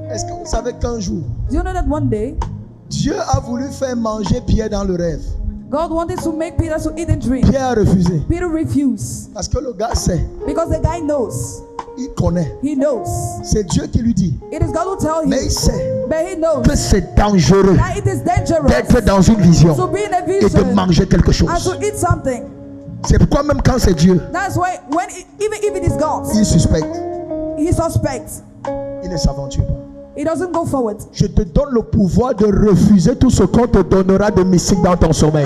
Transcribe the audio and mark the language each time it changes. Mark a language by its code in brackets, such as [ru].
[fr] Est-ce que vous savez qu'un jour, [en] Do you know that one day [fr] Dieu a voulu faire manger Pierre dans le rêve? [en] God wanted to make Peter to eat and drink? [fr] Pierre a refusé. [en] Peter refused [fr] Parce que le gars sait, [en] because the guy knows. [fr] il connaît. [en] He knows. [fr] C'est Dieu qui lui dit. [en] It is God who tell him, [fr] Mais il sait [en] but he knows [fr] que c'est dangereux [en] that it is dangerous [fr] d'être dans une vision [en] to be in a [fr] et de [en] vision [fr] manger quelque [en] and [fr] chose. [en] to eat something. [fr] C'est pourquoi même quand c'est Dieu, [en] That's why even if it is God, [fr] il suspecte. [en] he suspects. [fr] Il ne s'aventure pas. [en] He doesn't go forward. [fr] Je te donne le pouvoir de refuser tout ce qu'on te donnera de mystique dans ton sommeil.